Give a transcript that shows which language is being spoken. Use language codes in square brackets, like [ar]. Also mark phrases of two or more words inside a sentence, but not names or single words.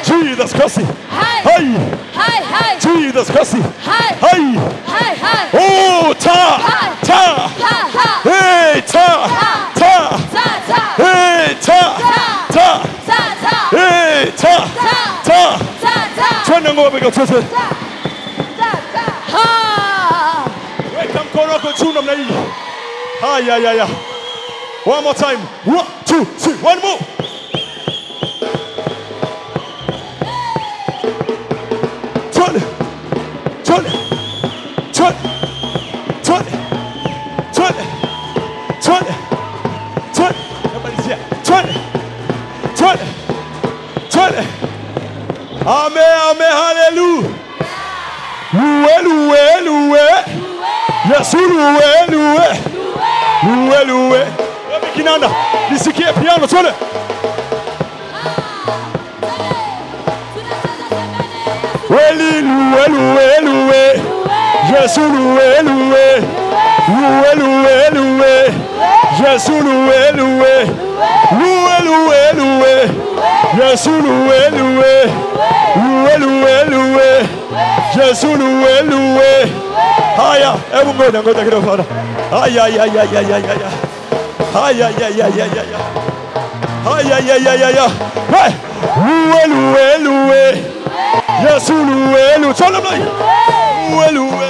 [sw] Jesus kasi. Hi. Ay. Hi. Jesus kasi. Hi. Ay. Hi. Oh, ta. Hey, ta. Hey, ta. Hey, ta. Twende ngoma piga twende. Ha. namna hii. Haya. [en] One more time. 1, 2, 3. One more. [sw] Twende. Namalizia. Twende. Amen. Hallelujah. Luwe. Yesu luwe. Wapi kinanda? Nisikie piano twende. Weli luwe. Yesu luwe. Yesu luwe. Yesu luwe. Yesu luwe. Haya, hebu ngoja kidogo bwana. Haya. Luwe. Yesu luwe. [en] Tell me. [sw] Luwe.